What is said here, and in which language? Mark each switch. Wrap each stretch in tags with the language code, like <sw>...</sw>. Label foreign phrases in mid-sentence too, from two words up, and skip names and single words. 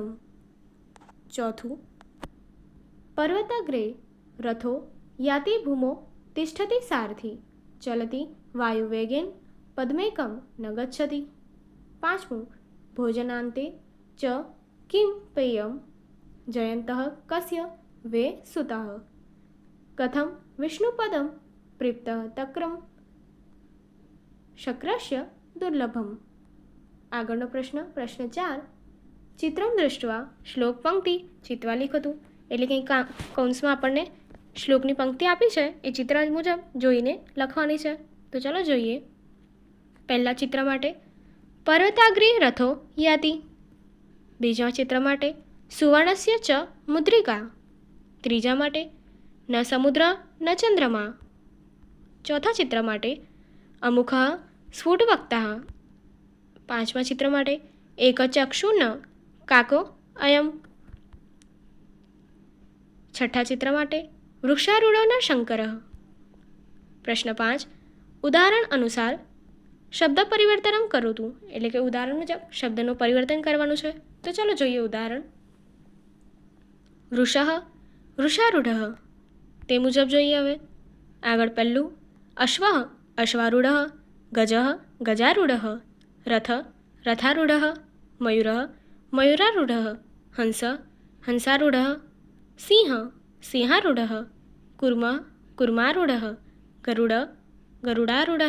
<sa>चौथु, पर्वताग्रे रथो याति भूमो तिष्ठति सारथि चलति वायुवेगेन पद्मेकं न गच्छति। पांचमु, भोजनान्ते च किं पेयम् जयन्तः कस्य वे सुतः कथं विष्णुपदं प्रीप्तः तक्रम शक्रस्य दुर्लभम।</sa> <gu>આગળનો પ્રશ્ન</gu> <sa>4, ચિત્રમ દૃષ્ટવા શ્લોક પંક્તિ ચિત્વા લિખતું।</sa> <gu>એટલે કે કૌંસમાં આપણને શ્લોકની પંક્તિ આપી છે એ ચિત્ર મુજબ જોઈને લખવાની છે। તો ચાલો જોઈએ। પહેલા ચિત્ર માટે</gu> <sa>પર્વતાગ્રે રથો યાતિ।</sa> <gu>બીજા ચિત્ર માટે</gu> <sa>सुवर्णस्य च मुद्रिका।</sa> <gu>ત્રીજા માટે</gu> <sa>न समुद्र न चंद्रमा।</sa> <gu>ચોથા ચિત્ર માટે</gu> <sa>अमुखः स्फुटवक्ता।</sa> <gu>પાંચમા ચિત્ર માટે</gu> <sa>एक चक्षु न काको अयम।</sa> <gu>છઠા ચિત્ર માટે</gu> <sa>वृक्षारूढ़ न शंकरः। प्रश्न 5, उदाहरण अनुसार शब्द परिवर्तन करोतु।</sa> <gu>એટલે કે ઉદાહરણ મુજબ શબ્દનું પરિવર્તન કરવાનું છે। તો ચાલો જોઈએ ઉદાહરણ।</gu> <sa>વૃષઃ વૃષારૂઢઃ,</sa> <gu>તે મુજબ જોઈએ હવે। આગળ પહેલું,</gu> <sa>અશ્વઃ અશ્વારૂઢઃ, ગજઃ ગજારૂઢઃ, રથ રથારૂઢઃ, મયુરઃ મયુરારૂઢઃ, હંસ હંસારૂઢઃ, સિંહ સિંહારૂઢઃ, કુર્મ કુર્મારૂઢઃ, ગરુડ ગરુડારૂઢઃ।</sa>